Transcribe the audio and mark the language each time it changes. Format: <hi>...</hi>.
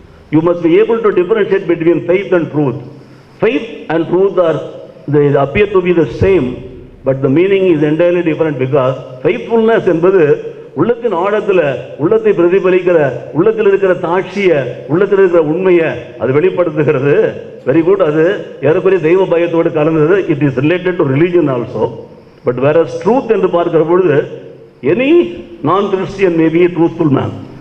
<en>You must be able to differentiate between faith and truth. Faith and truth they appear to be the same, but the meaning is entirely different.</en> <ta>Because faithfulness என்பது உள்ளத்தின் ஆழத்தில் உள்ளத்தை பிரதிபலிக்கிற, உள்ளத்தில் இருக்கிற தாட்சியை, உள்ளத்தில் இருக்கிற உண்மையை அது வெளிப்படுத்துகிறது.</ta> <en>Very good.</en> <ta>அது ஏறக்குறைய தெய்வ பயத்தோடு கலந்தது.</ta> <en>It is related to religion also. But whereas truth</en> <ta>என்று பார்க்கிற பொழுது</ta> <en>Any non Christian may be truthful man.</en>